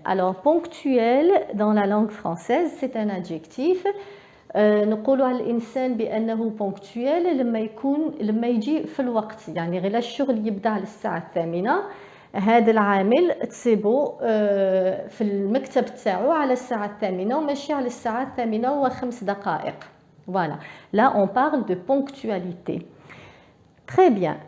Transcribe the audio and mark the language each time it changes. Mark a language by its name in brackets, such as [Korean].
[French] Alors, ponctuel, dans la langue française, c'est un adjectif. [Arabic] نقولوا على الإنسان بأنه ponctuel لما يجي في الوقت، يعني غير الشغل يبدأ على الساعة 8، هذا العامل تصيبو في المكتب تاعو على الساعة 8 وماشي على الساعة 8:05. [French] Voilà, là on parle de ponctualité. Très bien.